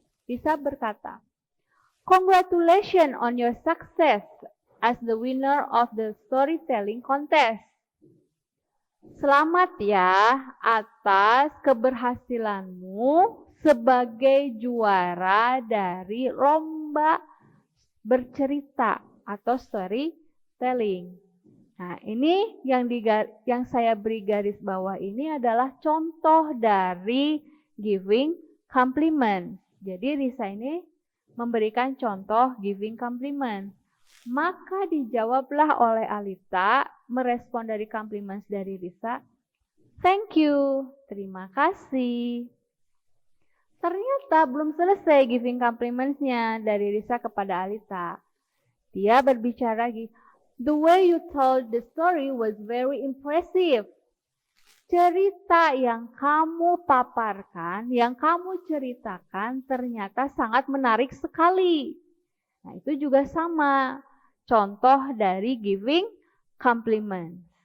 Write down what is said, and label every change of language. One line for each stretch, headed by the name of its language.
Indonesian: Risa berkata,
English: "Congratulations on your success as the winner of the storytelling contest."
Indonesian: Selamat ya atas keberhasilanmu sebagai juara dari lomba bercerita atau storytelling. Nah, ini yang saya beri garis bawah ini adalah contoh dari giving compliment. Jadi Risa ini memberikan contoh giving compliment. Maka dijawablah oleh Alita, merespon dari compliments dari Risa,
English: "Thank you,
Indonesian: terima kasih." Ternyata belum selesai giving compliments-nya dari Risa kepada Alita. Dia berbicara lagi,
English: "The way you told the story was very impressive."
Indonesian: Cerita yang kamu paparkan, yang kamu ceritakan ternyata sangat menarik sekali. Nah, itu juga sama, contoh dari giving compliment.